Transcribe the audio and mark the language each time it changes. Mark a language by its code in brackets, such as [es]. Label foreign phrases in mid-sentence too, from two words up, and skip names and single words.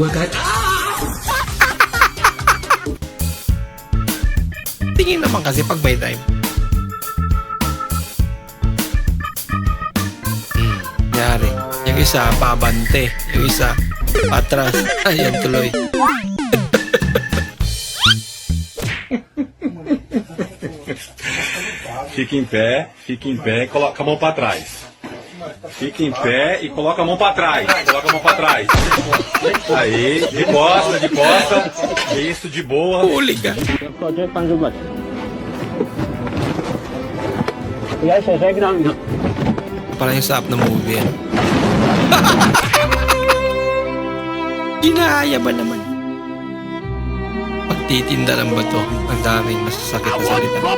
[tl] Tingin naman kasi pag may time. Yari. Yung isa, pabante. Yung isa, patras. Ayan, tuloy. [pt] Fica em pé, coloca a mão pra trás. Fica em pé e coloca a mão pra trás. Coloca a mão pra trás. Aí, de costa. Isso, de boa. [tl] Hooligan. Parang yung sap na movie yan. Ginaya ba naman? Pagtitinda lang ba to? Ang daming masasakit na salita.